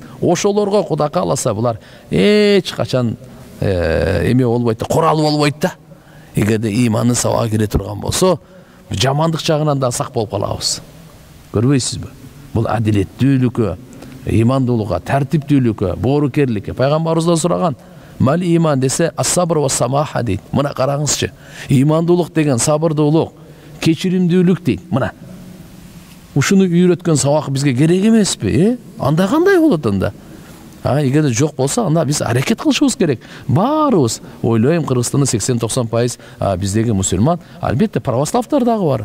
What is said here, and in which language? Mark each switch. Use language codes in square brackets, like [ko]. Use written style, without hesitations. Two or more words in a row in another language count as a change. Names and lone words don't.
[ky] Ошолорго Кудай кааласа булар эч качан эме болбойт, корал болбойт да. Эгерде ыймандын сабагы кире турган болсо, жамандык жагынан да сак болуп калабыз. Көрбөйсүзбү? Бул адилеттүүлүккө, ыймандуулукка, тартиптүүлүккө, боорукерликке пайгамбарыбыздан сураган. Мал иман десе [ar] الصبر والسماحة [ky] дейт. Мына караңызчы. Ыймандуулук деген сабырдуулук, кечиримдүүлүк дейт. Мына. Ушуну үйрөткөн сабак бизге керек эмеспи? Анда кандай болот анда? Эгерде жок болсо, анда биз аракет кылышыбыз керек. Баарыбыз ойлойм, Кыргызстанда 80-90% биздеги мусульман, албетте православдар дагы бар.